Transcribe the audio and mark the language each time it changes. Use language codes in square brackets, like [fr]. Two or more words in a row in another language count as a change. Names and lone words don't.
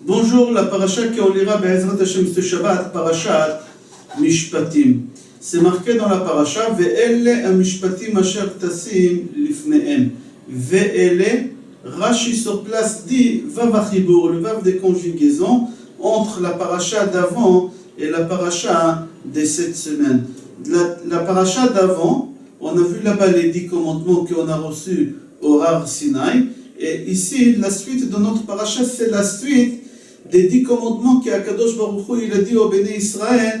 [fr] Bonjour, la paracha qu'on lira [he] בעזרת השם [fr] ce Shabbat, [he] פרשת משפטים. [fr] C'est marqué dans la paracha [he] ואלה המשפטים אשר תשים לפניהם. [fr] Ve'ele, Rashi sur place dit [he] וו החיבור, [fr] le vav des conjugaisons entre la paracha d'avant et la paracha de cette semaine. La paracha d'avant, on a vu là-bas les 10 commandements qu'on a reçus au Har Sinaï. Et ici, la suite de notre paracha, c'est la suite des 10 commandements qu' [he] הקדוש ברוך הוא, [fr] il a dit au [he] בני ישראל.